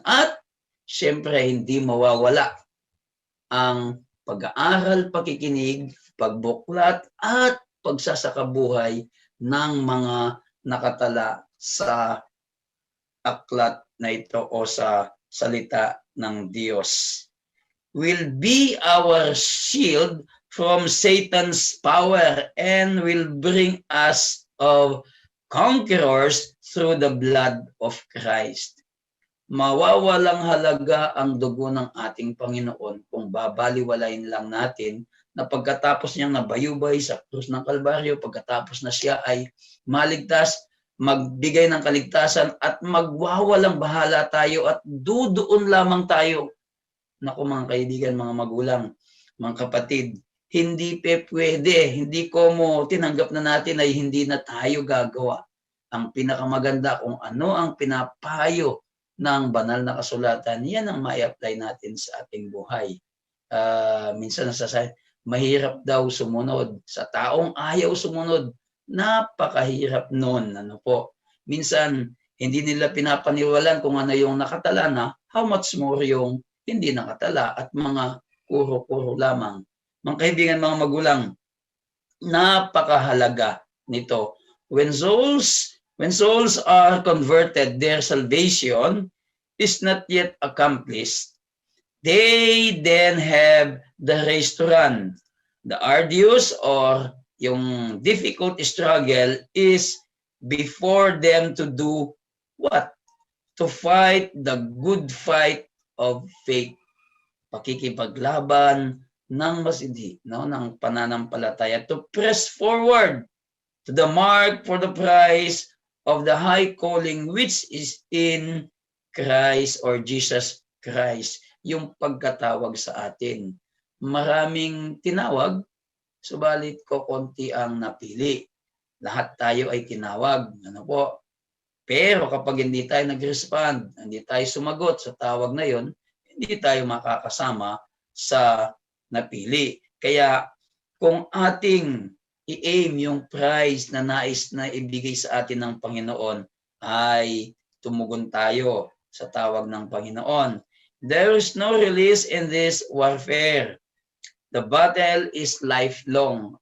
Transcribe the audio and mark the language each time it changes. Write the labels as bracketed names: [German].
[Filipino] At siyempre hindi mawawala ang pag-aaral, pakikinig, pagbuklat at pagsasakabuhay ng mga nakatala sa aklat na ito o sa salita ng Diyos. [English] Will be our shield from Satan's power and will bring us of conquerors through the blood of Christ. [Filipino] Mawawalang halaga ang dugo ng ating Panginoon kung babaliwalain lang natin na pagkatapos niyang nabayubay sa krus ng Kalbaryo, pagkatapos na siya ay maligtas, magbigay ng kaligtasan at magwawalang bahala tayo at dudoon lamang tayo. Naku mga kaibigan, mga magulang, mga kapatid, hindi pwede, hindi como tinanggap na natin ay hindi na tayo gagawa. Ang pinakamaganda kung ano ang pinapayo ng banal na kasulatan, yan ang ma-apply natin sa ating buhay. Minsan nasasabi, mahirap daw sumunod. Sa taong ayaw sumunod, napakahirap nun. Ano po? Minsan, hindi nila pinapaniwalan kung ano yung nakatala na, [English] how much more [Filipino] yung hindi nakatala at mga kuro-kuro lamang. Mga kaibigan, mga magulang, napakahalaga nito. [English] When souls are converted, their salvation is not yet accomplished. They then have the race to run. The arduous or yung difficult struggle is before them to do what? To fight the good fight of faith. [Filipino] Pakikipaglaban ng masidhi, no? Ng pananampalataya. [English] To press forward to the mark for the prize of the high calling which is in Christ or Jesus Christ. [Filipino] Yung pagkatawag sa atin. Maraming tinawag, subalit konti ang napili. Lahat tayo ay tinawag. Ano po? Pero kapag hindi tayo nag-respond, hindi tayo sumagot sa tawag na yon, hindi tayo makakasama sa napili. Kaya kung ating i-aim yung prize na nais na ibigay sa atin ng Panginoon ay tumugon tayo sa tawag ng Panginoon. [English] There is no release in this warfare. The battle is lifelong.